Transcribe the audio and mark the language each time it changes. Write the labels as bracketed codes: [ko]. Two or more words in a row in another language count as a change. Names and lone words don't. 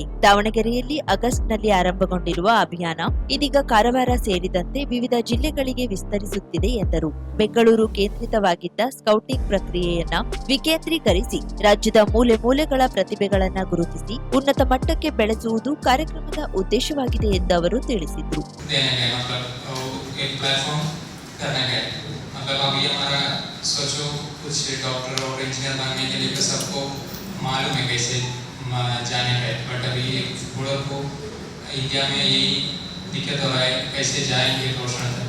[kn] ದಾವಣಗೆರೆಯಲ್ಲಿ ಆಗಸ್ಟ್ನಲ್ಲಿ ಆರಂಭಗೊಂಡಿರುವ ಅಭಿಯಾನ ಇದೀಗ ಕಾರವಾರ ಸೇರಿದಂತೆ ವಿವಿಧ ಜಿಲ್ಲೆಗಳಿಗೆ ವಿಸ್ತರಿಸುತ್ತಿದೆ ಎಂದರು. ಬೆಂಗಳೂರು ಕೇಂದ್ರಿತವಾಗಿದ್ದ ಸ್ಕೌಟಿಂಗ್ ಪ್ರಕ್ರಿಯೆಯನ್ನ ವಿಕೇಂದ್ರೀಕರಿಸಿ ರಾಜ್ಯದ ಮೂಲೆ ಮೂಲೆಗಳ ಪ್ರತಿಭೆಗಳನ್ನ ಗುರುತಿಸಿ ಉನ್ನತ ಮಟ್ಟಕ್ಕೆ ಬೆಳೆಸುವುದು ಕಾರ್ಯಕ್ರಮದ ಉದ್ದೇಶವಾಗಿದೆ ಎಂದು ಅವರು ತಿಳಿಸಿದರು. [hi] मतलब अभी हमारा सोचो कुछ डॉक्टर और इंजीनियर बनने के लिए तो सबको मालूम है कैसे जाने का, बट अभी फुटबॉलर को इंडिया में यही दिक्कत हो रहा है कैसे जाएंगे रोशन तक.